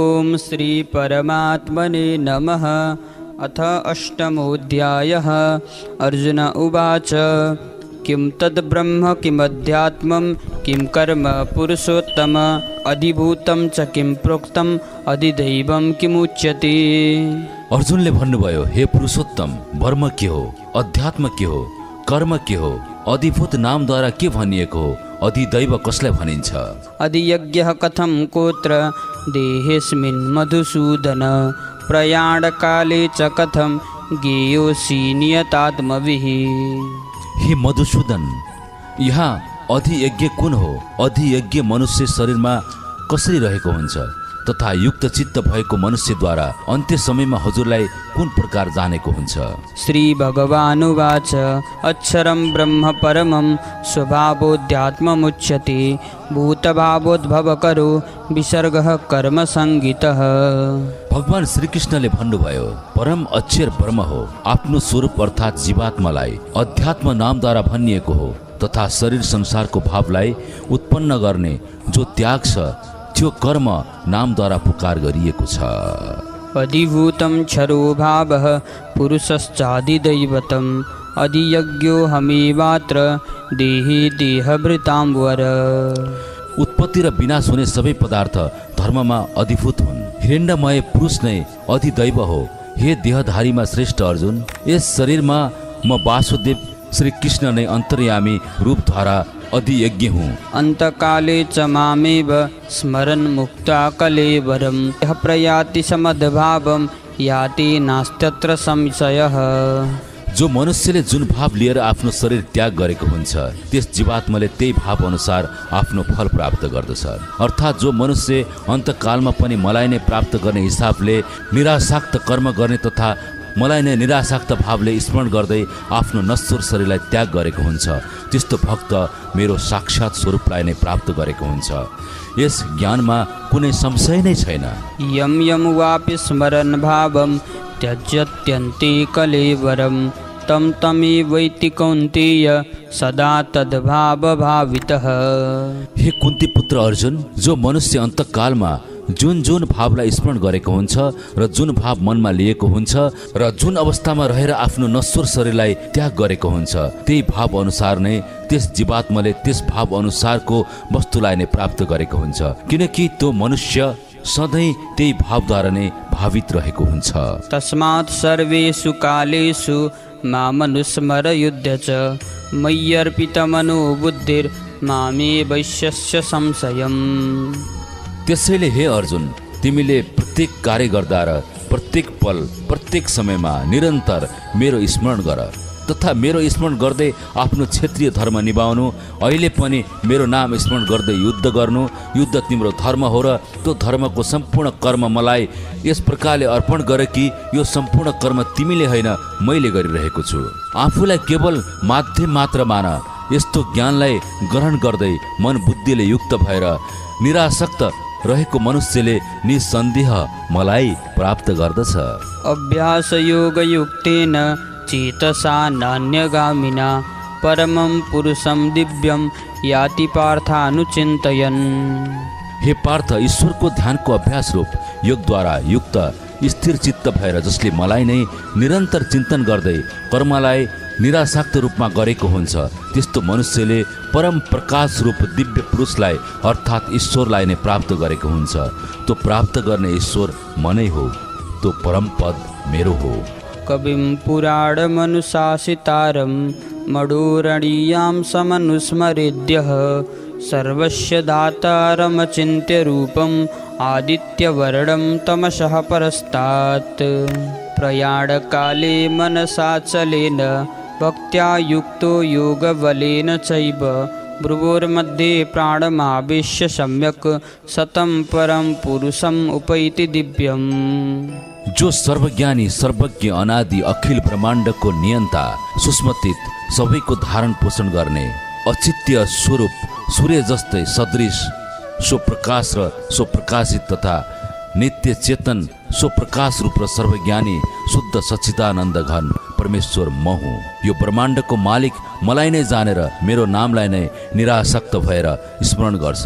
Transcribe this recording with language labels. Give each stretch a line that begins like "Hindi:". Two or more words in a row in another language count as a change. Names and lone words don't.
Sanskrit: ओम श्री परमात्मने नमः। अथ अष्टमोऽध्यायः। अर्जुन उवाच किं तद्ब्रह्म किमध्यात्मं किं कर्म पुरुषोत्तम अधिभूतं च किं प्रोक्तम् अधिदैवं किमुच्यते।
Nepali: अर्जुनले भन्नुभयो, हे पुरुषोत्तम, ब्रह्म के हो, अध्यात्म के हो, कर्म के हो, अधिभूत नामद्वारा के भनिएको हो, अधिदैव कसलाई भनिन्छ।
Sanskrit: अधियज्ञः कथं कोत्र देहेऽस्मिन् मधुसूदन प्रयाणकाले च कथं ज्ञेयोऽसि नियतात्मभिः।
Nepali: हे मधुसूदन, यहाँ अधियज्ञ कुन हो, अधियज्ञ मनुष्य शरीरमा कसरी रहेको हुन्छ तथा युक्त चित्त भएको मनुष्यद्वारा अन्त्य समयमा हजुरलाई कुन प्रकार जानेको हुन्छ।
Sanskrit: श्री भगवानुवाच अक्षरं ब्रह्म परमं स्वभावोऽध्यात्ममुच्यते भूतभावोद्भवकरो विसर्गः कर्म संगीतः।
Nepali: भगवान श्रीकृष्णले भन्नुभयो, परम अक्षर ब्रह्म हो, आफ्नो स्वरूप अर्थात् जीवात्मालाई अध्यात्म नामद्वारा भनिएको हो तथा शरीर संसारको भावलाई उत्पन्न गर्ने जो त्याग छ त्यो कर्म नामद्वारा पुकार गरिएको छ।
Sanskrit: अधिभूतं क्षरो भावः पुरुषश्चाधिदैवतम् अधियज्ञो हमेवात्र देहे देहभृतां वर।
Nepali: उत्पत्ति र विनाश हुने सबै पदार्थ धर्ममा अधिभूत हुन्। हिरण्यमय पुरुष नै अधिदैव हो। हे देहधारीमा श्रेष्ठ अर्जुन, यस शरीरमा म वासुदेव श्री कृष्ण नै अन्तर्यामी रूपद्वारा अधियज्ञ हुँ।
Sanskrit: अन्तकाले च मामेव स्मरन् मुक्ता कलेवरं यः प्रयाति समद्भावं याति नास्त्यत्र संशयः।
Nepali: जो मनुष्यले जुन भाव लिएर आफ्नो शरीर त्याग गरेको हुन्छ त्यस जीवात्माले त्यही भाव अनुसार आफ्नो फल प्राप्त गर्दछ। अर्थात् जो मनुष्य अन्तकालमा पनि मलाई नै प्राप्त गर्ने हिसाबले निरासक्त कर्म गर्ने तथा मलाई नै निरासक्त भावले स्मरण गर्दै आफ्नो नश्वर शरीरलाई त्याग गरेको हुन्छ त्यस्तो भक्त मेरो साक्षात् स्वरूपलाई नै प्राप्त गरेको हुन्छ। यस ज्ञानमा कुनै संशय नै छैन।
Sanskrit: यम यम वापि स्मरन् भावं त्यज्यत्यन्ते कलेवरं तं तमेवैति कौन्तेय सदा तद्भावभावितः।
Nepali: हे कुन्ती पुत्र अर्जुन, जो मनुष्य अन्तकालमा जुन जुन भावलाई स्मरण गरेको हुन्छ र जुन भाव मनमा लिएको हुन्छ र जुन अवस्थामा रहेर आफ्नो नश्वर शरीरलाई त्याग गरेको हुन्छ त्यही भाव अनुसार नै त्यस जीवात्माले त्यस भाव अनुसारको वस्तुलाई नै प्राप्त गरेको हुन्छ, किनकि त्यो मनुष्य सधैँ त्यही भावद्वारा नै भावित रहेको हुन्छ।
Sanskrit: तस्मात् सर्वेषु कालेषु मामनुस्मर युध्य च मय्यर्पितमनो बुद्धिर्मामेवैष्यस्य संशयम्।
Nepali: त्यसैले हे अर्जुन, तिमीले प्रत्येक कार्य गर्दा र प्रत्येक पल प्रत्येक समयमा निरन्तर मेरो स्मरण गर तथा मेरो स्मरण गर्दै आफ्नो क्षेत्रीय धर्म निभाउनु। अहिले पनि मेरो नाम स्मरण गर्दै युद्ध गर्नु। युद्ध तिम्रो धर्म हो र त्यो धर्मको सम्पूर्ण कर्म मलाई यस प्रकारले अर्पण गर कि यो सम्पूर्ण कर्म तिमीले होइन मैले गरिरहेको छु। आफूलाई केवल माध्यम मात्र मान। यस्तो ज्ञानलाई ग्रहण गर्दै मन बुद्धिले युक्त भएर निरासक्त रहेको मनुष्यले निसन्देह मलाई प्राप्त गर्दछ।
Sanskrit: अभ्यास योग युक्तेन चेतसा नान्यगामिना परमं पुरुषं दिव्यं याति पार्थानुचिन्तयन्।
Nepali: हे पार्थ, ईश्वरको ध्यानको अभ्यास रूप योगद्वारा युक्त स्थिर चित्त भएर जसले मलाई नै निरन्तर चिन्तन गर्दै कर्मलाई निरासक्त रूपमा गरेको हुन्छ त्यस्तो मनुष्यले परम प्रकाश रूप दिव्य पुरुषलाई अर्थात् ईश्वरलाई नै प्राप्त गरेको हुन्छ। त्यो प्राप्त गर्ने ईश्वर मनै हो, त्यो परम पद मेरो हो।
Sanskrit: कविं पुराणमनुशासितारं मडोरणीयां समनुस्मरेद्यः सर्वस्य दातारमचिन्त्य रूपम् आदित्यवर्णं तमसः परस्तात् प्रयाणकाले मनसाचलेन भक्त्या युक्तो योगबलेन चैव भ्रुवोर्मध्ये प्राणमावेश्य सम्यक् सतं परं पुरुषम् उपैति दिव्यम्।
Nepali: जो सर्वज्ञानी सर्वज्ञ अनादि अखिल ब्रह्माण्डको नियन्ता सूक्ष्मतीत सबैको धारण पोषण गर्ने अचित्य स्वरूप सूर्य जस्तै सदृश स्वप्रकाश र स्वप्रकाशित तथा नित्य चेतन स्वप्रकाश रूप र सर्वज्ञानी शुद्ध सच्चिदानन्द घन परमेश्वर म हुँ। यो ब्रह्माण्डको मालिक मलाई नै जानेर मेरो नामलाई नै निरासक्त भएर स्मरण गर्छ।